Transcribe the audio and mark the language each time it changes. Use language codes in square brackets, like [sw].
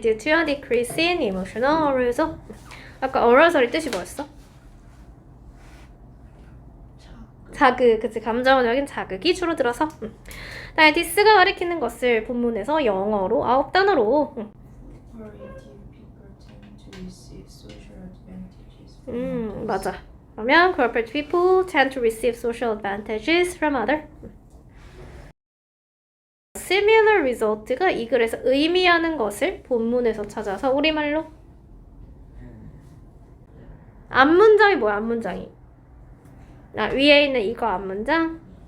[en] Due to a decrease in emotional arousal. [ko] 아까 arousal의 뜻이 뭐였어? 자극, 그치. 감정적인 자극이 줄어들어서. 다음에 this가 가리키는 것을 본문에서 영어로 9단어로 [en] Cooperative people tend to receive social advantages from others. [ko] 맞아. 그러면 [en] corporate people tend to receive social advantages from other. similar result [ko] 가 이 글에서 의미하는 것을 본문에서 찾아서 우리말로 앞문장이 뭐야? 앞문장이 위에 있는 이거 앞문장.